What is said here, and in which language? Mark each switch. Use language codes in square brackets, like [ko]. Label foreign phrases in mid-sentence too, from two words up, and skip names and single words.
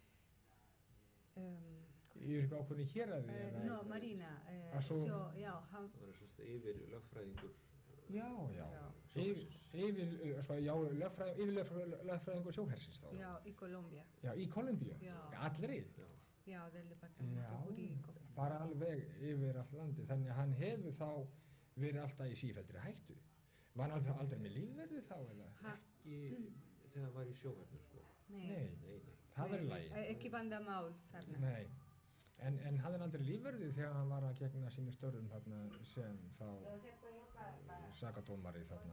[is] Í eitthvað ákveðni héraði? [es] no, Marina. [is] Svo- Já, hann Það var semst yfir lögfræðingur Já, já. sjóhersins. Yfir lögfræðingur sjóhersins þá? já, í Colombia. Já, í Kólumbíu? Já. Allri? Já. Já, [es] del departamento jurídico. [is] Bara alveg yfir allt landi. Þannig að hann hefur þá verið alltaf í sífelldri hættu. Var hann aldrei með lífverði þá eða? Ekki þegar hann var í sjóhernum, sko. Nei. Nei. Það er í lagi. Ekki vandamál þarna. Nei. En hafði hann aldrei lífverði þegar hann var að gegna sínu störfum þarna sem þá sakadómari þarna